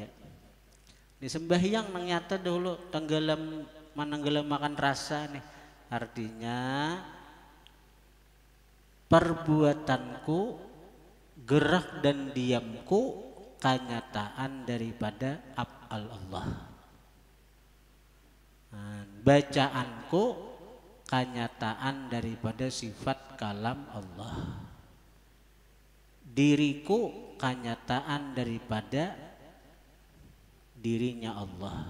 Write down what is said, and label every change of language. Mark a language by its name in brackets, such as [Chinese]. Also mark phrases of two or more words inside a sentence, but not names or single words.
[Banjar] Di sembahyang nang nyata dahulu tenggelam makan rasa nih, artinya perbuatanku, gerak dan diamku kenyataan daripada af'al Allah. [Indonesian] Bacaanku kenyataan daripada sifat kalam Allah. Diriku kenyataan daripada dirinya Allah.